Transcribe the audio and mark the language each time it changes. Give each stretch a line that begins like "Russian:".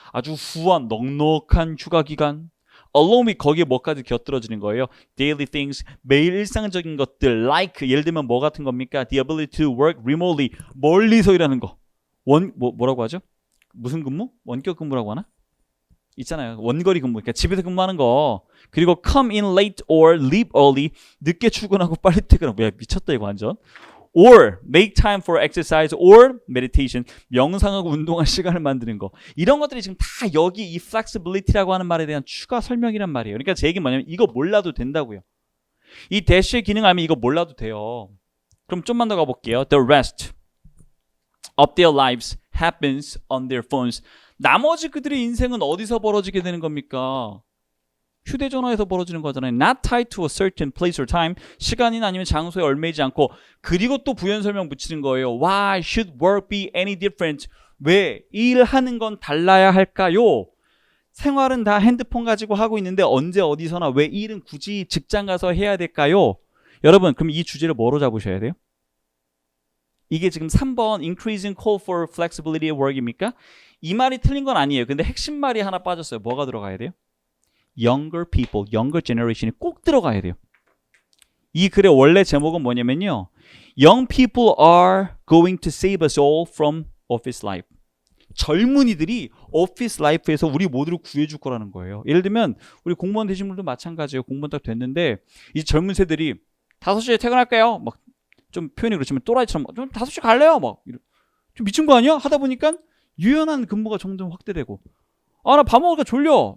Korean: 아주 후한 넉넉한 휴가 기간.
English: along with
Korean: 거기에 뭐까지 곁들여지는 거예요?
English: daily things,
Korean: 매일 일상적인 것들 like 예를 들면 뭐 같은 겁니까?
English: the ability to work remotely,
Korean: 멀리서 일하는 거. 뭐라고 하죠? 무슨 근무? 원격 근무라고 하나? 있잖아요. 원거리 근무. 그러니까 집에서 근무하는 거. 그리고
English: come in late or leave early.
Korean: 늦게 출근하고 빨리 퇴근하고. 야, 미쳤다 이거 완전.
English: or make time for exercise or meditation.
Korean: 명상하고 운동할 시간을 만드는 거. 이런 것들이 지금 다 여기 이 flexibility라고 하는 말에 대한 추가 설명이란 말이에요. 그러니까 제 얘기는 뭐냐면 이거 몰라도 된다고요. 이 dash의 기능 알면 이거 몰라도 돼요. 그럼 좀만 더 가볼게요.
English: The rest of their lives happens on their phones.
Korean: 나머지 그들의 인생은 어디서 벌어지게 되는 겁니까? 휴대전화에서 벌어지는 거잖아요.
English: Not tied to a certain place or time.
Korean: 시간이나 아니면 장소에 얽매이지 않고. 그리고 또 부연 설명 붙이는 거예요.
English: Why should work be any different?
Korean: 왜 일하는 건 달라야 할까요? 생활은 다 핸드폰 가지고 하고 있는데 언제 어디서나 왜 일은 굳이 직장 가서 해야 될까요? 여러분 그럼 이 주제를 뭐로 잡으셔야 돼요? 이게 지금 3번
English: increasing call for flexibility at work입니까?
Korean: 이 말이 틀린 건 아니에요. 근데 핵심 말이 하나 빠졌어요. 뭐가 들어가야 돼요?
English: younger people, younger generation이
Korean: 꼭 들어가야 돼요. 이 글의 원래 제목은 뭐냐면요.
English: Young people are going to save us all from office life.
Korean: 젊은이들이 오피스 라이프에서 우리 모두를 구해줄 거라는 거예요. 예를 들면 우리 공무원 되신 분들도 마찬가지예요. 공무원 딱 됐는데 이 젊은 세들이 5시에 퇴근할까요? 막 좀 표현이 그렇지만 또라이처럼 좀 5시 갈래요? 막 좀 미친 거 아니야? 하다 보니까 유연한 근무가 점점 확대되고 나 밥 먹으니까 졸려.